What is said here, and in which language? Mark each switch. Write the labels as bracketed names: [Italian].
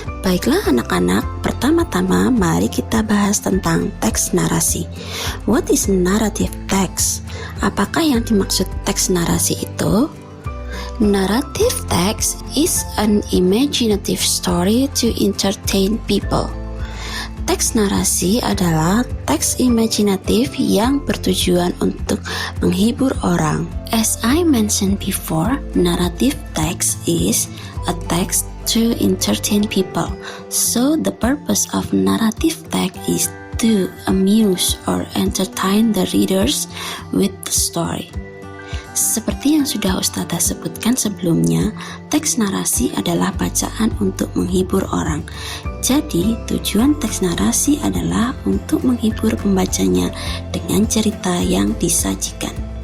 [Indonesian] Baiklah anak-anak, pertama-tama mari kita bahas tentang teks narasi. [English] What is narrative text? [Indonesian] Apakah yang dimaksud teks narasi itu? [English] Narrative text is an imaginative story to entertain people. [Indonesian] Teks narasi adalah teks imajinatif yang bertujuan untuk menghibur orang. [English] As I mentioned before, narrative text is a text to entertain people. So the purpose of narrative text is to amuse or entertain the readers with the story. [Indonesian] Seperti yang sudah Ustazah sebutkan sebelumnya, teks narasi adalah bacaan untuk menghibur orang. Jadi, tujuan teks narasi adalah untuk menghibur pembacanya dengan cerita yang disajikan.